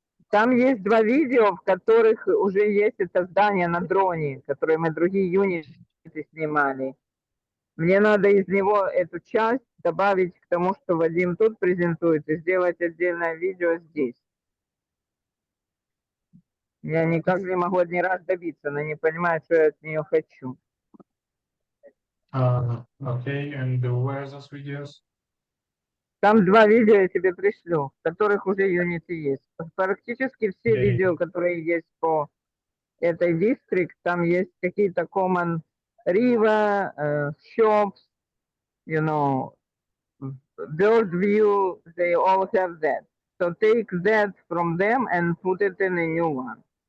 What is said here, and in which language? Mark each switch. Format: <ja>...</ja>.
<ru>Там есть два видео, в которых уже есть это здание на дроне, которые мы другие юниты снимали. Мне надо из него эту часть добавить к тому, что Вадим тут презентует, и сделать отдельное видео здесь. Я никак не могу один раз добиться, она не понимает, что я от нее хочу.</ru> <en>Okay, and where are those videos?</en> <ru>Там два видео я тебе пришлю, в которых уже юниты есть. Практически все</ru> <en>Yeah.</en> <ru>видео, которые есть по этой дистрикт, там есть какие-то</ru> <en>common river, shops, you know, bird view, they all have that. So take that from them and put it in a new one.</en>